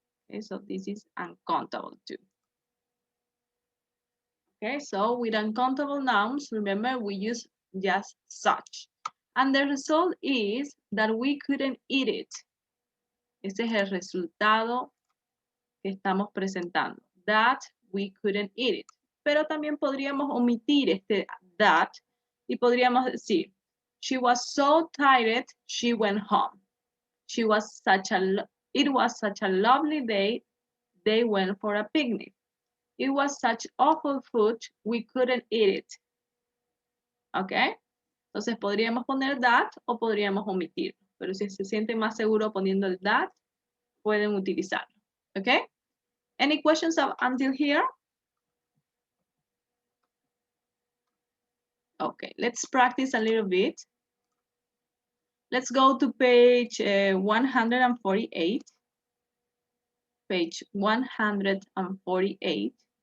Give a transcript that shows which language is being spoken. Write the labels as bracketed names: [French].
[English] Okay, so this is uncountable too. Okay, so with uncountable nouns, remember we use just such. And the result is that we couldn't eat it. [Spanish] Ese es el resultado que estamos presentando. [English] That we couldn't eat it. [Spanish] Pero también podríamos omitir este that y podríamos decir, [English] she was so tired, she went home. It was such a lovely day, they went for a picnic. It was such awful food, we couldn't eat it. [Spanish] ¿Ok? Entonces podríamos poner that o podríamos omitir. Pero si se sienten más seguros poniendo el that, pueden utilizarlo. ¿Ok? [English] Any questions until here? Okay, let's practice a little bit. Let's go to page 148. Page 148.